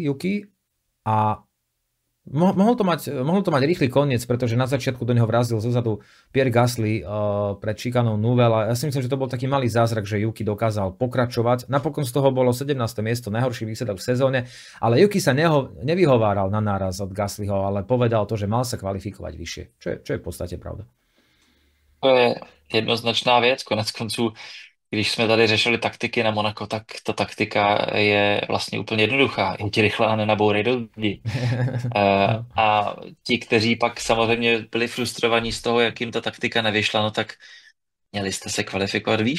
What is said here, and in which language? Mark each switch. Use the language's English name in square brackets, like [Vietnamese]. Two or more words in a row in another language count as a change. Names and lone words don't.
[Slovak] Yuki a mohol to mať rýchly koniec, pretože na začiatku do neho vrazil zozadu Pierre Gasly pred šikanou Nouvelle a ja si myslím, že to bol taký malý zázrak, že Yuki dokázal pokračovať. Napokon z toho bolo 17. miesto, najhorší výsledok v sezóne, ale Yuki sa nevyhováral na náraz od Gaslyho, ale povedal to, že mal sa kvalifikovať vyššie, čo je v podstate pravda. [Czech] To je jednoznačná věc. Konec konců, když jsme tady řešili taktiky na Monaco, tak ta taktika je vlastně úplně jednoduchá. Jdi rychle a nenabourej do zdi. A ti, kteří pak samozřejmě byli frustrovaní z toho, jak jim ta taktika nevyšla, no tak měli jste se kvalifikovat výš.